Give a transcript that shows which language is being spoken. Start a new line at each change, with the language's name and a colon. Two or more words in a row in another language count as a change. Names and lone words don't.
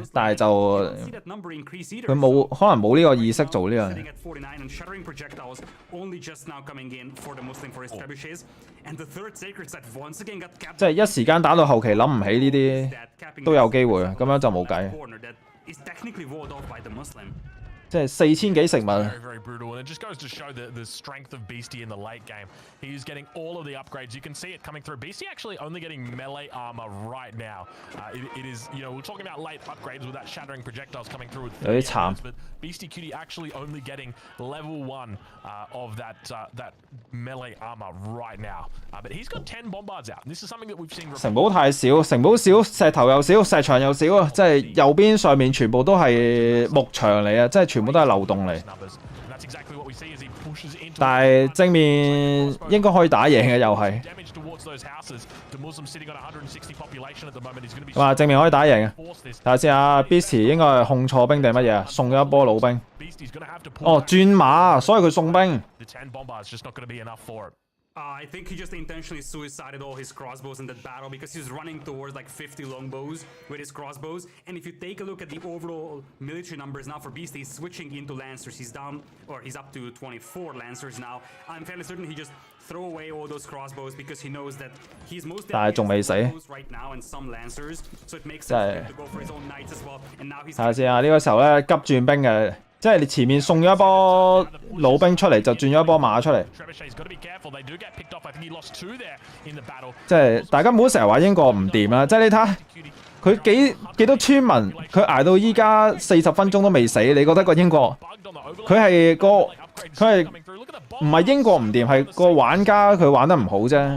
Cantonese: 但係就佢可能冇呢個意識做呢樣嘢。即係一時間打到後期諗唔起呢啲都有機會，咁樣就冇計。即係4000幾食物。
English: Very brutal, and it just goes to show the strength of Beastie in the late game. He's getting all of the upgrades. You can see it coming through. Beastie actually only getting melee armor right now. It is, you know, we're talking about late upgrades with that shattering projectiles coming through.
Cantonese: 有啲慘。
English: But Beastie Cutie actually only getting level 1 of that melee armor right now. But he's got 10 bombards out. This is something that we've seen.
Cantonese: 城堡太少，城堡少，石頭又少，石牆又少啊！即係右邊上面全部都係木牆嚟啊！即係全部都係漏洞嚟。但係正面應該可以打贏嘅又係。哇！正面可以打贏嘅。睇下先啊 ，Beastie 應該係控錯兵定乜嘢啊？送咗一波老兵。哦，轉馬，所以佢送兵。
English: I think he just intentionally suicided all his crossbows in that battle because he's running towards like 50 longbows with his crossbows. And if you take a look at the overall military numbers now for Beastie, he's switching into Lancers. He's down, or he's up to 24 Lancers now. I'm fairly certain he just throw away all those crossbows because he knows that he's most right now and some Lancers. So it makes sense to go for his own knights as well. And now he's
Cantonese: 睇下先啊，呢個時候咧急轉兵嘅。即係你前面送咗一波老兵出嚟，就轉咗一波馬出嚟。即係大家唔好成日話英國唔掂啦，即係你睇下佢幾多村民，佢捱到依家40分鐘都未死，你覺得個英國佢係唔係英國唔掂，係個玩家佢玩得唔好啫。